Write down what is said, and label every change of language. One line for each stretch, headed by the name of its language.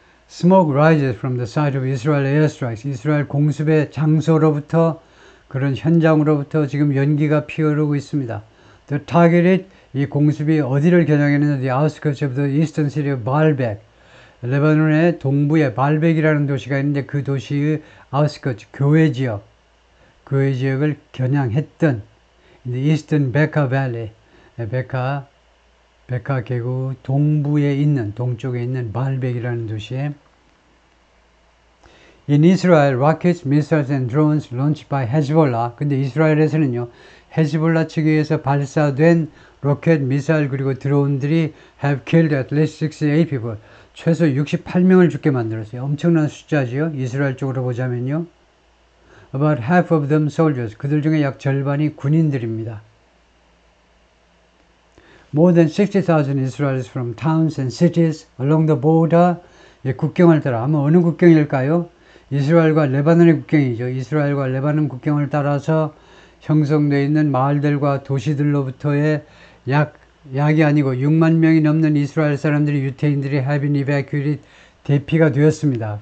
English: Smoke rises from the site of Israel airstrikes.
Korean: 이스라엘 공습의 장소로부터 그런 현장으로부터 지금 연기가 피어오르고 있습니다.
English: The targeted
Korean: 이 공습이 어디를 겨냥했느냐?
English: The outskirts of the eastern city of Baalbek.
Korean: 레바논의 동부에 발벡이라는 도시가 있는데 그 도시의 outskirts 교외 지역을 겨냥했던
English: the eastern Bekaa Valley.
Korean: 베카 계곡 동부에 있는 동쪽에 있는 발벡이라는 도시에
English: In Israel, rockets, missiles and drones launched by Hezbollah.
Korean: 근데 이스라엘에서는요, 헤즈볼라 측에 의해서 발사된 로켓, 미사일 그리고 드론들이
English: have killed at least 68 people.
Korean: 최소 68명을 죽게 만들었어요. 엄청난 숫자지요. 이스라엘 쪽으로 보자면요.
English: About half of them soldiers.
Korean: 그들 중에 약 절반이 군인들입니다.
English: More than 60,000 Israelis from towns and cities along the border.
Korean: 예, 국경을 따라. 아마 어느 국경일까요? 이스라엘과 레바논의 국경이죠. 이스라엘과 레바논 국경을 따라서 형성되어 있는 마을들과 도시들로부터의 약이 아니고 6만 명이 넘는 이스라엘 사람들이 유태인들이
English: have been evacuated
Korean: 대피가 되었습니다.